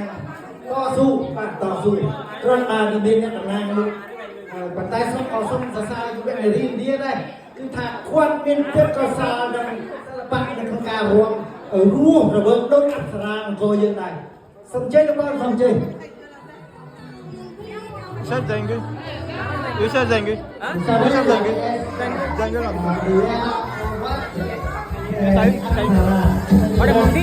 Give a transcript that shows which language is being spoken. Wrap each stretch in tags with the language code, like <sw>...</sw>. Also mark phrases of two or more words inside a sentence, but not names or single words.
<km>តស៊ូបាទតស៊ូគ្រាន់តែមានអ្នកតំណាងមួយប៉ុន្តែសូមអរសូមសរសើរយុវនារីឥណ្ឌាដែរគឺថាគាត់មានចិត្តកសាលនិងសិល្បៈនៅក្នុងការរួមរវើកដូចអប្សរាអង្គរយើងដែរសូមជ័យលោកសូមជ័យ Sen zengi. Sen zengi. Sen zengi. Zengi lah. Ada Mondi.</km>